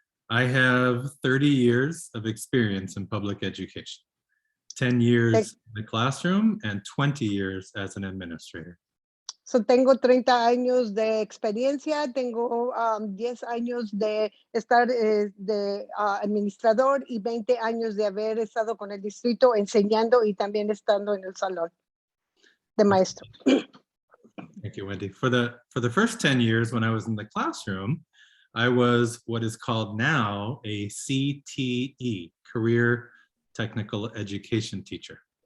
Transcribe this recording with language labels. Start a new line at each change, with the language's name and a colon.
English: I have 30 years of experience in public education, 10 years in the classroom and 20 years as an administrator.
Spanish: So tengo 30 años de experiencia, tengo 10 años de estar de administrador y 20 años de haber estado con el distrito enseñando y también estando en el salón de maestro.
English: Thank you, Wendy. For the first 10 years when I was in the classroom, I was what is called now a CTE, Career Technical Education Teacher.